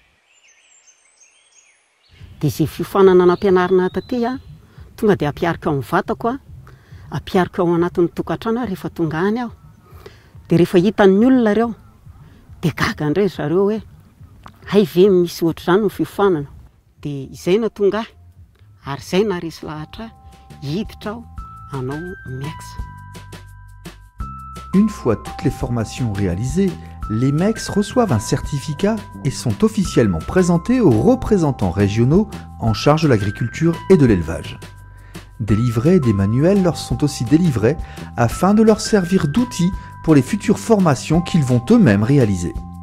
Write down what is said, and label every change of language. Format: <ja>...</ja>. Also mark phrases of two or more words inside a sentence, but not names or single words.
<mg>Dia izay fiofanana nampianarina taty tonga dia ampiarika ao amin'ny vatako ampiarika ao anatin'ny tokantrano rehefa tonga any aho. Dia rehefa hitan'ny olona ireo dia gaga indray zareo hoe hay ve misy ohatr'izany ny fiofanana. Dia izay no tonga ary izay na resy lahatra hiditra aho hanao MEX.</mg> <fr>Une fois toutes les formations réalisées, les MEX reçoivent un certificat et sont officiellement présentés aux représentants régionaux en charge de l'agriculture et de l'élevage. Des livrets et des manuels leur sont aussi délivrés afin de leur servir d'outils pour les futures formations qu'ils vont eux-mêmes réaliser.</fr>